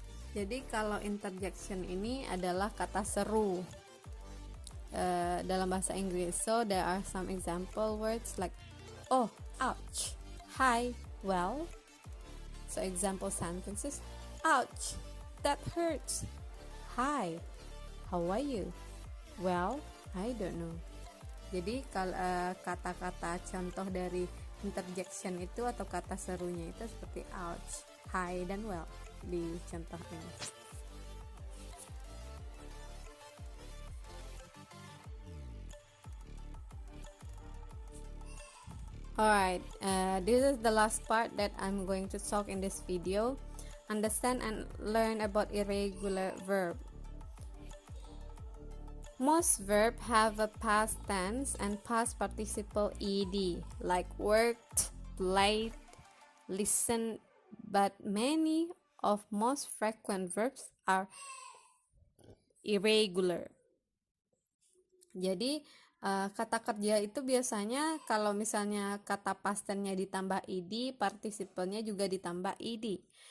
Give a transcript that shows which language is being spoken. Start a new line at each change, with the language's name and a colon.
Indonesian: Jadi kalau interjection ini adalah kata seru dalam bahasa Inggris.
English: So there are some example words like oh, ouch, hi, well. So example sentences, ouch, that hurts. Hi, how are you? Well, I don't know.
Indonesian: Jadi kata-kata contoh dari interjection itu atau kata serunya itu seperti ouch, hi, dan well di contoh ini.
English: Alright, this is the last part that I'm going to talk in this video. Understand and learn about irregular verb. Most verbs have a past tense and past participle ed, like worked, played, listened, but many of most frequent verbs are irregular.
Indonesian: Jadi kata kerja itu biasanya kalau misalnya kata past tense-nya ditambah ed, partisipalnya juga ditambah ed.